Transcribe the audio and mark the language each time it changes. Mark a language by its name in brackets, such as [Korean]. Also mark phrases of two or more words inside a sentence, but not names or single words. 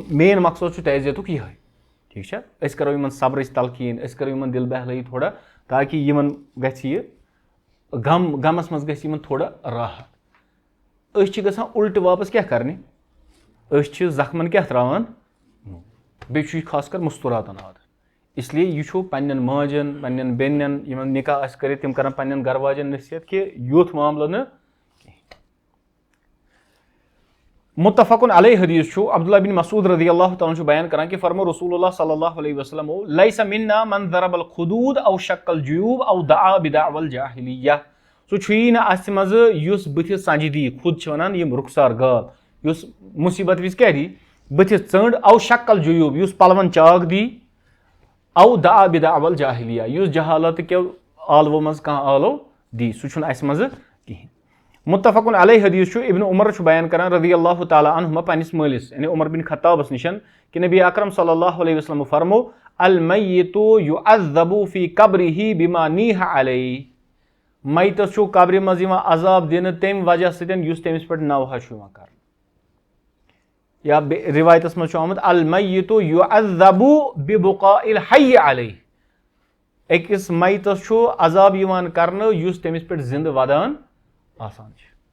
[Kashmiri] مین مقصد چھُ تعزیتُک یِہوے ٹھیٖک چھا أسۍ کَرو یِمن صبرٕچ تلقیٖن أسۍ کَرو یِمن دِل بہلٲیی تھوڑا تاکہِ یِمن گژھِ یہِ غمس منٛز گژھِ یِمن تھوڑا راحت أسۍ چھِ گژھان اُلٹہٕ واپس کیٛاہ کَرنہِ أسۍ چھِ زخمن کیٛاہ ترٛاوان بیٚیہِ چھُ یہِ خاص کر مُستوٗراتن عادت اسلیے یہِ چھُ پننٮ۪ن ماجن پننٮ۪ن بیٚنٮ۪ن یِمن نِکاح آسہِ کٔرِتھ تِم کرن پننٮ۪ن گرٕ واجٮ۪ن نصیحت کہِ یُتھ معاملہٕ نہٕ کینٛہہ [Arabic] مُتفقُن علیہ [Kashmiri] حدیٖث چھُ عبداللہ بن مسعوٗد [Arabic] رضی اللہ تعالیٰ [Kashmiri] چھُ بیان کران کہِ فرمو رسول اللہ [Arabic] صلی اللہ علیہ وسلم لیس منا من ضرب الخدود او شق الجیوب او دعا بدعوى الجاہلیہ [Kashmiri] سُہ چھُیی نہٕ اَسہِ منٛزٕ یُس بٕتھِ سنجہِ دی خُد چھِ وَنان یِم رُخسار گال یُس مُصیٖبت وِزِ کیٛاہ دی بٕتھِس ژٔنٛڈ [Arabic] او شق الجیوب [Kashmiri] یُس پلون چاک دی [Arabic] او دعا بدعوى الجاہلیہ [Kashmiri] یُس جہالت کیو عالوو منٛز کانٛہہ عالو دی سُہ چھُنہٕ اَسہِ منٛزٕ کِہینۍ [Arabic] مُتفقُن علیہ [Kashmiri] حدیٖث چھُ ابن عمر چھُ بیان کران [Arabic] رضی اللہ تعالیٰ عنہما [Kashmiri] پننِس مٲلِس یعنی عمر بن خطابس نِش کہِ نبی اکرم [Arabic] صلی اللہ علیہ وسلم [Kashmiri] فرمو [Arabic] المیتُ یُعذبُ فی قبرِہ بما نیٖح علیہ [Kashmiri] میتس چھُ قبرِ منٛز یِوان عذاب دِنہٕ تمہِ وجہ سۭتۍ یُس تٔمِس پٮ۪ٹھ نوحہ چھُ یِوان کرنہٕ یا رِوایتس منٛز چھُ آمُت [Arabic] المیتُ یُعذبُ ببقاء الحی علیہ [Kashmiri] أکِس میتس چھُ عذاب یِوان کرنہٕ یُس تٔمِس پٮ۪ٹھ زِندٕ ودان آسان چھِ